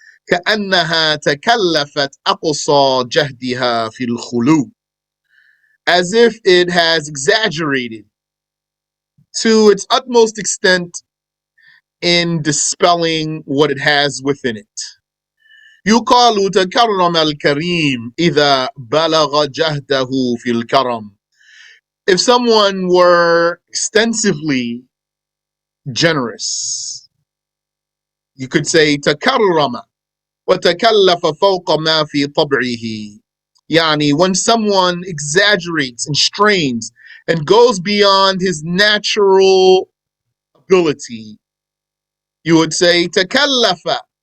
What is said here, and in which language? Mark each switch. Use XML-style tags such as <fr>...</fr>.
<ar>كأنها تكلفت أقصى جهدها في الخلو,</ar> <en>as if it has exaggerated to its utmost extent in dispelling what it has within it.</en> <ar>يقال تكرم الكريم إذا بلغ جهده في الكرم.</ar> <en>If someone were extensively generous, you could say</en> <ar>تكرم وتكلف فوق ما في طبعه.</ar> <en>Yani, when someone exaggerates and strains and goes beyond his natural ability, you would say تكلف.</en>